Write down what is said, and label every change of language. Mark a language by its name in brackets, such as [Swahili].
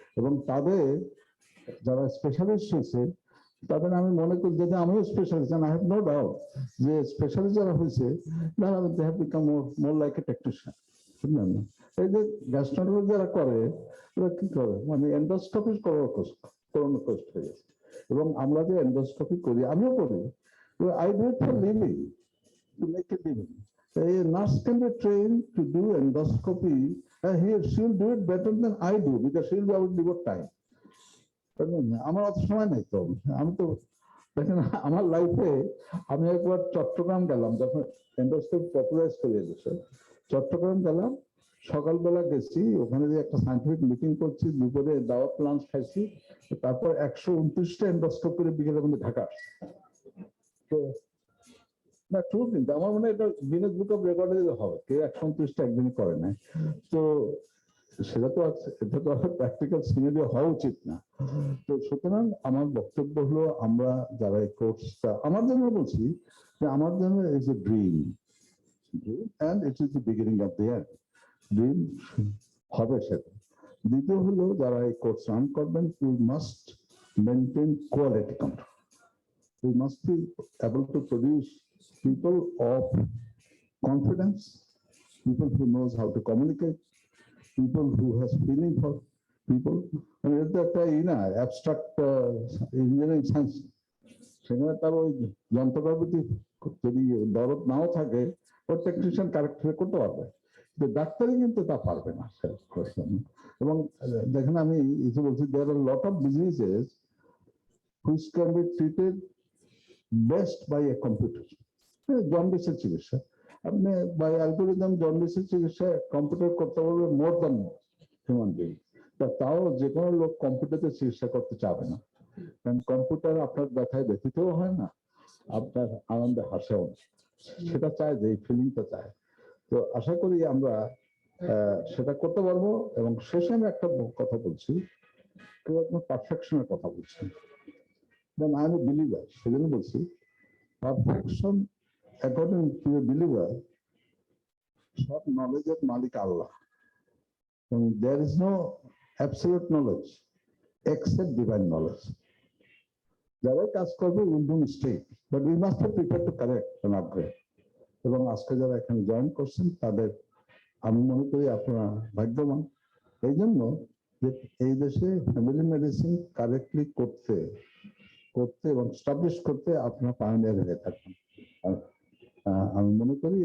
[Bangla] এবং তাদের যারা স্পেশালিস্ট হয়েছে, তাদের আমি মনে করি, যদি আমিও specialist, [English] I have no doubt [Bangla] যে স্পেশালিস্ট যারা হয়েছে, [English] they have become more like a technician, [Bangla] বুঝলেন না? এই যে গ্যাস্ট্রোন্টারোলজি যারা করে, ওরা কি করে, মানে এন্ডোস্কোপি করানোর কষ্ট হয়ে গেছে। এবং আমরা যে এন্ডোস্কোপি করি, আমিও করি, [English] I do it for living, to make a living. A nurse can be trained to do endoscopy. She'll do it better than I do because she'll be able to devote time. [Bangla] আমার অত সময় নাই তো, আমি তো দেখেন আমার লাইফে আমি একবার চট্টগ্রাম গেলাম যখন এন্ডোস্কোপি পপুলারাইজ করে দিয়েছে, চট্টগ্রাম গেলাম, সকালবেলা গেছি, ওখানে যে একটা সায়েন্টিফিক মিটিং করছি, দুপুরে দাওয়াত লাঞ্চ খাইছি, তারপর 129টা এন্ডোস্কোপ করে বিকেলে মধ্যে ঢাকা আসছে। তো না ট্রু, কিন্তু আমার মনে হয় এটা গিনেস বুক অফ রেকর্ডে হবে, কেউ 129টা একদিনই করে না। তো সেটা তো এটা তো প্র্যাকটিক্যাল সিনারিও হওয়া উচিত না। তো সুতরাং আমার বক্তব্য হলো, আমরা যারা এই কোর্সটা, আমার জন্য বলছি যে আমার জন্য is a dream, [English] and it is the beginning of the end. [Bangla] Dream হবে সেটা। দ্বিতীয় হলো, যারা এই কোর্স রান করবেন, [English] we must maintain quality control. We must be able to produce people of confidence, people who knows how to communicate, people who has feeling for people. [Bangla] And it's একটা [English] abstract engineering science, [Bangla] সেখানে তার ওই যন্ত্রপাতি যদি দরদ নাও থাকে, ওই technician correct করতে পারবে, কিন্তু ডাক্তারি কিন্তু তা পারবে না। এবং দেখেন আমি বলছি, [English] there are a lot of diseases which can be treated best by a computer. [Bangla] জন্ডিসের চিকিৎসা আপনি বাই অ্যালগোরিদম, জন্ডিসের চিকিৎসা কম্পিউটার করতে পারবে [English] More than human being. [Bangla] তাও যে কোনো লোক কম্পিউটারে চিকিৎসা করতে চাবে না, কারণ কম্পিউটার আপনার ব্যথায় ব্যথিতও হয় না, আপনার আনন্দে হাসেও না, সেটা চায় যে এই ফিলিংটা চায়। তো আশা করি আমরা সেটা করতে পারবো। এবং শেষে আমি একটা কথা বলছি, কেউ আপনার পারফেকশনের কথা বলছি, [English] I am a believer, [Bangla] সেজন্য বলছি perfection according to A believer, সব নলেজের মালিক আল্লাহ। [English] There is no absolute knowledge except divine knowledge. [Bangla] যারাই কাজ করবে [English] will do mistake, but we must be prepared to correct and upgrade. [Bangla] এবং আজকে যারা এখানে জয়েন করছেন তাদের আমি মনে করি আপনারা ভাগ্যবান, এই জন্য যে এই দেশে ফ্যামিলি মেডিসিন কারেক্টলি করতে এবং স্টাবলিশ করতে আপনারা পায়োনিয়ার হয়ে থাকবেন আমি মনে করি।